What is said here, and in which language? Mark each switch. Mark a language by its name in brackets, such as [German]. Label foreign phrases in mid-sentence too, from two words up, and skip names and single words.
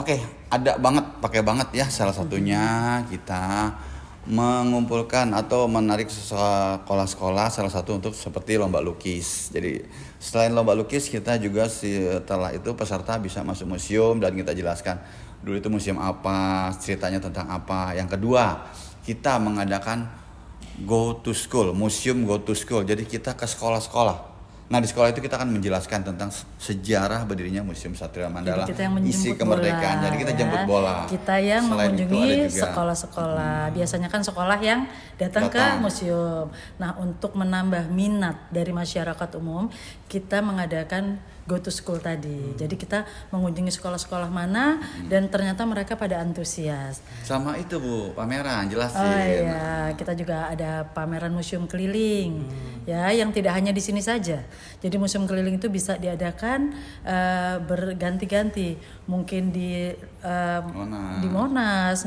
[Indonesian] Oke, ada banget, pakai banget ya. Salah satunya kita mengumpulkan atau menarik sekolah-sekolah, salah satu untuk seperti lomba lukis. Jadi selain lomba lukis, kita juga setelah itu peserta bisa masuk museum dan kita jelaskan dulu itu museum apa, ceritanya tentang apa. Yang kedua, kita mengadakan [English] go to school, [Indonesian] museum [English] go to school. [Indonesian] Jadi kita ke sekolah-sekolah. Nah, di sekolah itu kita akan menjelaskan tentang sejarah berdirinya Museum Satria Mandala, Jadi kita yang menjemput isi kemerdekaan. bola, Jadi kita ya. jemput bola. Kita yang Selain itu mengunjungi ada juga sekolah-sekolah. Biasanya kan sekolah yang datang ke museum. Nah, untuk menambah minat dari masyarakat umum, kita mengadakan [English] go to school [Indonesian] tadi. Jadi kita mengunjungi sekolah-sekolah mana dan ternyata mereka pada antusias. Sama itu Bu, pameran jelasin. Oh iya, kita juga ada pameran museum keliling, ya, yang tidak hanya di sini saja. Jadi museum keliling itu bisa diadakan berganti-ganti, mungkin di Monas,